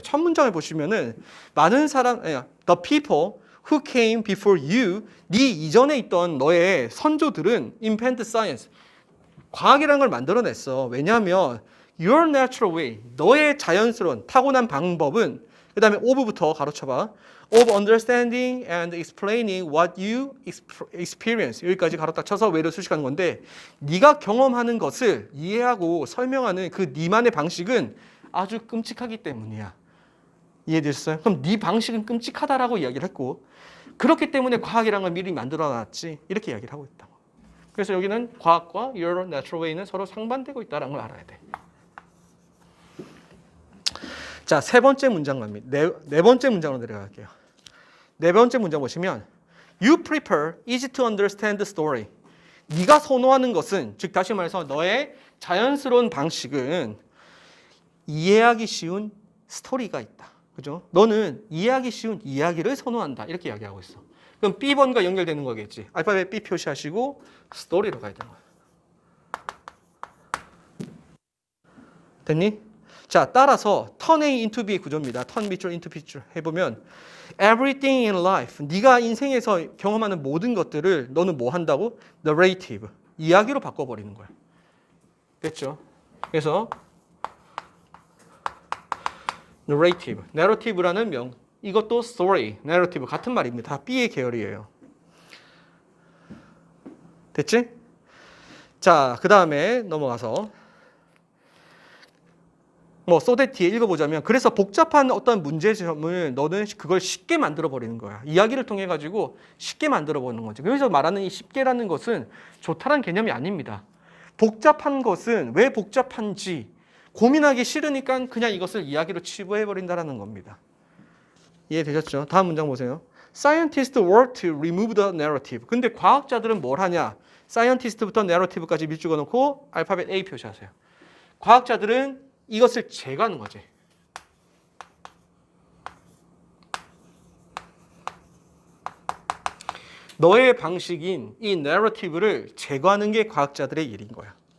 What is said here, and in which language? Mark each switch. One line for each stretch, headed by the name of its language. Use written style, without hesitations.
Korean: 첫 문장을 보시면은 많은 사람,
English: the people who came before you,
Korean: 네 이전에 있던 너의 선조들은
English: invented science,
Korean: 과학이라는 걸 만들어냈어. 왜냐하면
English: your natural way,
Korean: 너의 자연스러운 타고난 방법은 그 다음에 of부터 가로쳐봐.
English: of understanding and explaining what you experience.
Korean: 여기까지 가로 딱 쳐서 way를 수식하는 건데 네가 경험하는 것을 이해하고 설명하는 그 네만의 방식은 아주 끔찍하기 때문이야. 이해되셨어요? 그럼 네 방식은 끔찍하다라고 이야기를 했고 그렇기 때문에 과학이라는 걸 미리 만들어놨지 이렇게 이야기를 하고 있다. 그래서 여기는 과학과 your natural way는 서로 상반되고 있다는 걸 알아야 돼. 자, 세 번째 문장 갑니다. 네 번째 문장으로 내려갈게요. 네 번째 문장 보시면
English: You prefer easy to understand story.
Korean: 네가 선호하는 것은 즉 다시 말해서 너의 자연스러운 방식은 이해하기 쉬운 스토리가 있다. 그죠? 너는 이해하기 쉬운 이야기를 선호한다. 이렇게 이야기하고 있어. 그럼 B번과 연결되는 거겠지. 알파벳 B 표시하시고 스토리로 가야 되는 거야. 됐니? 자, 따라서 turn A into B 구조입니다. turn 밑줄 into B줄 해보면 everything in life, 네가 인생에서 경험하는 모든 것들을 너는 뭐 한다고? narrative, 이야기로 바꿔버리는 거야. 됐죠? 그래서 narrative라는 이것도 story, narrative 같은 말입니다. 다 B의 계열이에요. 됐지? 자, 그 다음에 넘어가서 so that 뒤에 읽어보자면 그래서 복잡한 어떤 문제점을 너는 그걸 쉽게 만들어 버리는 거야. 이야기를 통해 가지고 쉽게 만들어 보는 거지. 그래서 말하는 이 쉽게라는 것은 좋다는 개념이 아닙니다. 복잡한 것은 왜 복잡한지 고민하기 싫으니까 그냥 이것을 이야기로 치부해 버린다라는 겁니다. 이해되셨죠? 다음 문장 보세요.
English: Scientists work to remove the narrative.
Korean: 근데 과학자들은 뭘 하냐? Scientist부터 narrative까지 밑줄거 놓고 알파벳 A 표시하세요. 과학자들은 이것을 제거하는 거지. 너의 방식인 이 narrative를 제거하는 게 과학자들의 일인 거야.